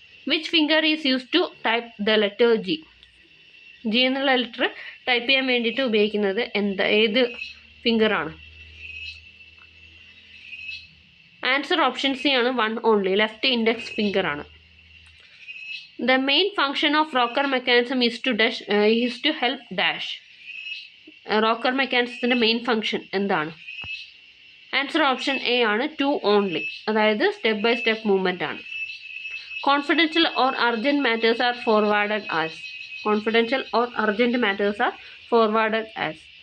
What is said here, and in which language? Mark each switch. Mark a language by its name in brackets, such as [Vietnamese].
[English] Which finger is use to type the letter G? [Malayalam] G എന്നുള്ള letter type ചെയ്യാൻ വേണ്ടിയിട്ട് ഉപയോഗിക്കുന്നത് ഏത് ഫിംഗറാണ്? ആൻസർ ഓപ്ഷൻ സി ആണ്, 1 ഓൺലി ലെഫ്റ്റ് ഇൻഡെക്സ് ഫിംഗർ ആണ്. [English] The main function of rocker mechanism is to help dash. [Malayalam] Rocker മെക്കാനിസത്തിൻ്റെ main function എന്താണ്? Answer option A ആണ്, 2 only അതായത് സ്റ്റെപ്പ് ബൈ സ്റ്റെപ്പ് മൂവ്മെൻ്റ് ആണ്. [English] Confidential or urgent matters are forwarded as? Confidential or urgent matters are forwarded as?